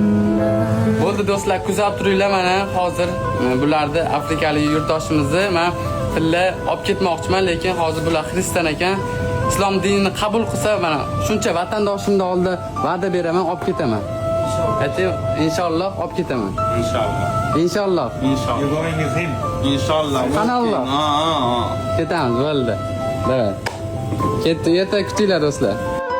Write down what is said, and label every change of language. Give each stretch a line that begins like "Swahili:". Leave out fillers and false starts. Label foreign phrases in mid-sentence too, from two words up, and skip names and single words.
Uzbek: Bo'ldi do'stlar, kuzatib turinglar mana hozir bularni afrikalik yurtdoshimizni men tilla olib ketmoqchiman, lekin hozir bular xristian ekan. Islom dinini qabul qilsa mana shuncha vatandoshimni oldida va'da beraman, olib ketaman. Ayting,
Arabic: إن شاء الله
Uzbek: olib ketaman.
Arabic: إن شاء الله. إن شاء الله. إن شاء الله.
English: You're going with him.
Arabic: إن شاء الله.
Uzbek: Qanalloh. Ketamiz, bo'ldi. Ketdi, ertaga kutinglar do'stlar.